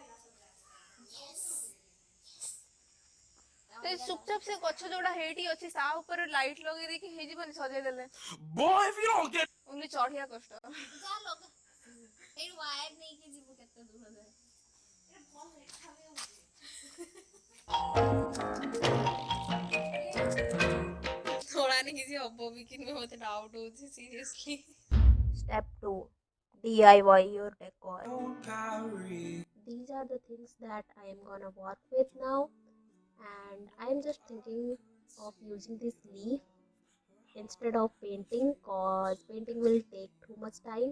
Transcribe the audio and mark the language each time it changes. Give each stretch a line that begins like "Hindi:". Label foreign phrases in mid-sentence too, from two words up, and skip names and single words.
Odia: ଚୁପଚାପ ସେ ଗଛ ଯୋଉଟା ହେଇଠି ଅଛି ତା ଉପରେ ଲାଇଟ ଲଗେଇ ଦେଇକି ହେଇଯିବନି ସଜେଇ ଦେଲେ ଓନ୍ଲି ଚଢିଆ କଷ୍ଟ ଯା ଲଗା ଏଇ ୱାୟାର ନେଇକି ଯିବୁ କେତେ ଦୂର ଯାଏ ଏଟା ଭଲ ଦେଖା ବି ହଉଛି ଥୋଳାନି କିଛି ହବ ବି କି ନୁହେଁ ମତେ ଡାଉଟ ହଉଛି ସିରିୟସଲି
English: Step 2. DIY your decor. These are the things that I am gonna work with now, and I am just thinking of using this leaf instead of painting, cause painting will take too much time.